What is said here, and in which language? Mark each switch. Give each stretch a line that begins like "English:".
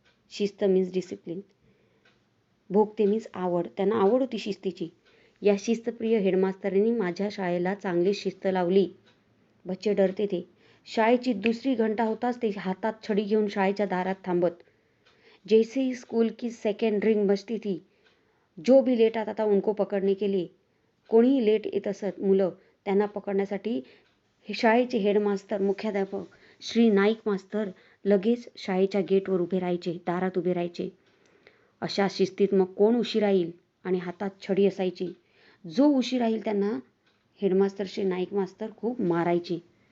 Marathi: शिस्त means discipline. भोगते means आवड. त्यांना आवड होती शिस्तीची. या शिस्तप्रिय हेडमास्तरांनी माझ्या शाळेला चांगली शिस्त लावली.
Hindi: बच्चे डरते थे.
Marathi: शाळेची दुसरी घंटा होताच ते हातात छडी घेऊन शाळेच्या दारात थांबत.
Hindi: जैसे ही स्कूल की सेकंड रिंग बजती थी, जो भी लेट आता था उनको पकडने के लिए.
Marathi: कोणीही लेट येत असत मुलं, त्यांना पकडण्यासाठी शाळेचे हेडमास्तर, मुख्याध्यापक श्री नाईक मास्तर लगेच शाळेच्या गेटवर उभे राहायचे, दारात उभे राहायचे. अशा शिस्तीत मग कोण उशिरा येईल आणि हातात छडी असायची. जो उशिरा येईल त्यांना हेडमास्तर श्री नाईक मास्तर खूप मारायचे.